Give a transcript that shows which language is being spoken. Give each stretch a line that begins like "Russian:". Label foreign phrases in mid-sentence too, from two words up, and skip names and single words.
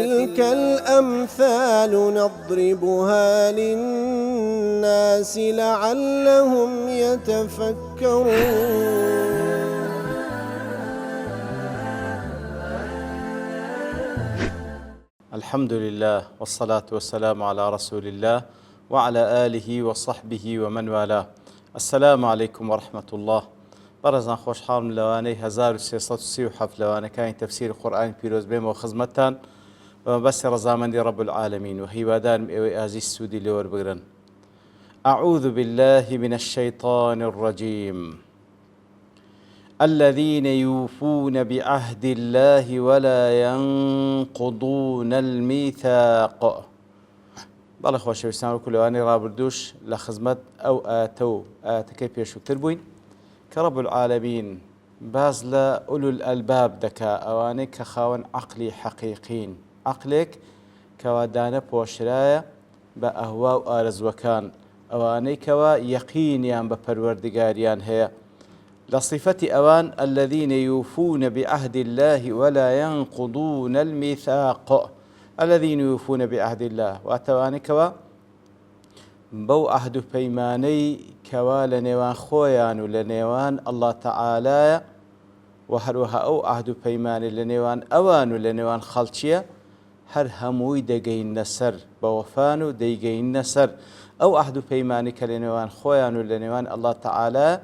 Arabic: وتلك الأمثال نضربها للناس لعلهم يتفكرون. الحمد لله والصلاة والسلام على رسول الله وعلى آله وصحبه ومن والاه. السلام عليكم ورحمة الله.
Central Kurdish: بەڕێزان خۆشحاڵم لەوانەی 1337 لەوانەکانی تەفسیری قورئانی پیرۆز بێمەوە خزمەتتان بەمەبەستی ڕەزامەندی
Arabic: رب العالمین
Central Kurdish: و هیوادارم ئێوەی ئازیز سوودی لێ وەربگرن.
Arabic: أعوذ بالله من الشيطان الرجيم الذين يوفون بعهد الله ولا ينقضون الميثاق.
Central Kurdish: بەڵێ خۆشەویستان وەکو لەوانەی ڕابردووش لە خزمەت ئەو ئاەتە و ئاەتەکەی پێشووتر بووین کە رب العالمین باز لە
Arabic: ئولو الئەلباب
Central Kurdish: دەکا، ئەوانەی کە خاوەن عەقلی حەقیقین، عەقلێک کەوا دانە پۆشرایە بە ئەهوا و ئارەزوەکان، ئەوانەی کەوا یەقینیان بە پەروەردگاریان هەیە. لە صیفەتی ئەوان
Arabic: الذين يوفون بعهد الله ولا ينقضون الميثاق. الذين يوفون بعهد الله
Central Kurdish: واتەوانەی کەوا بەو عەهد و پەیمانەی کەوا لە نێوان خۆیان و لە نێوان ئەڵڵا تەعالایە و هەروەها ئەو عەهد و پەیمانەی لە نێوان ئەوان و لە نێوان خەڵکیە هەر هەمووی دەگەینە سەر بە وەفان و دەیگەینە سەر ئەو عەهد و پەیمانەی کە لە نێوان خۆیان و لە نێوان ئەڵڵا تەعالایە